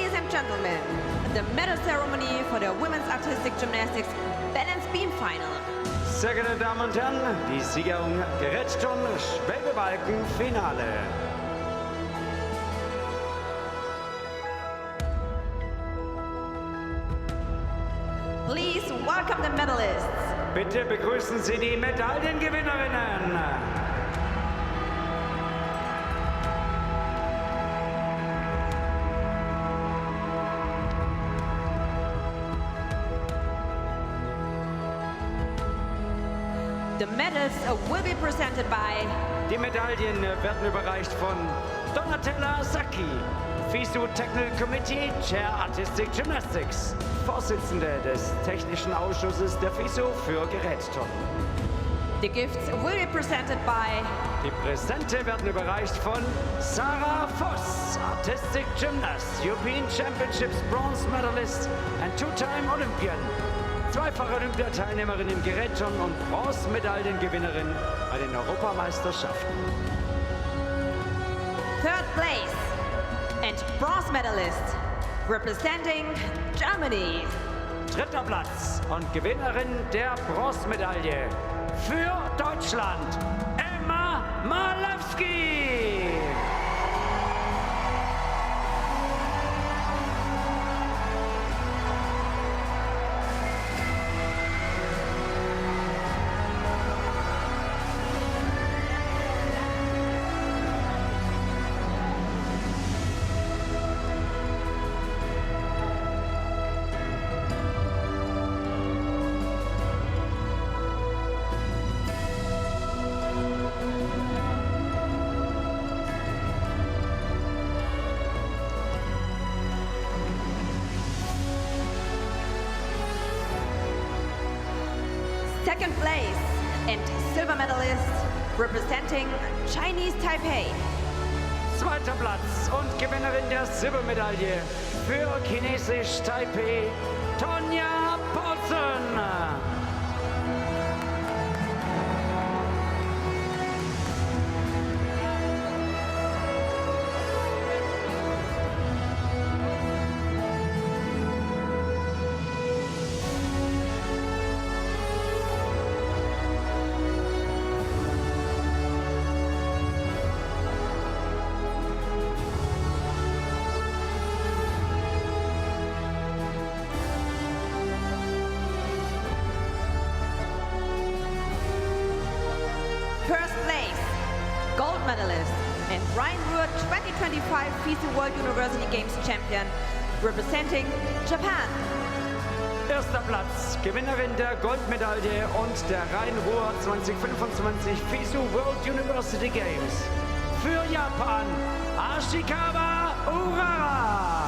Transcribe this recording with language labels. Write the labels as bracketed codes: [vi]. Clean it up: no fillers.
[en] gentlemen, the medal ceremony for the women's artistic gymnastics balance beam final. [de] Sehr geehrte Damen und Herren, die Siegerehrung Gerätturnen Schwebebalken Finale. [en] Please welcome the medalists. [de] Bitte begrüßen Sie die Medaillengewinnerinnen. [en] The medals will be presented by... [de] Die Medaillen werden überreicht von Donatella Sacchi, [en] FISU Technical Committee, Chair Artistic Gymnastics, [de] Vorsitzende des Technischen Ausschusses der FISU für Gerätturnen. [en] The gifts will be presented by... [de] Die Präsente werden überreicht von Sarah Voss, [en] Artistic Gymnast, European Championships Bronze Medalist and two-time Olympian. [de] Zweifache Olympiateilnehmerin im Gerätturnen und Bronzemedaillengewinnerin bei den Europameisterschaften. [en] Third place and bronze medalist representing Germany. [de] Dritter Platz und Gewinnerin der Bronzemedaille für Deutschland, Emma Malewski. [en] Second place and silver medalist representing Chinese Taipei. [de] Zweiter Platz und Gewinnerin der Silbermedaille für Chinesisch Taipei, Tonya Paulsson. [en] First place, gold medalist and Rhine-Ruhr 2025 FISU World University Games champion representing Japan. [de] Erster Platz, Gewinnerin der Goldmedaille und der Rhein-Ruhr 2025 FISU World University Games. Für Japan, Ashikawa Urara.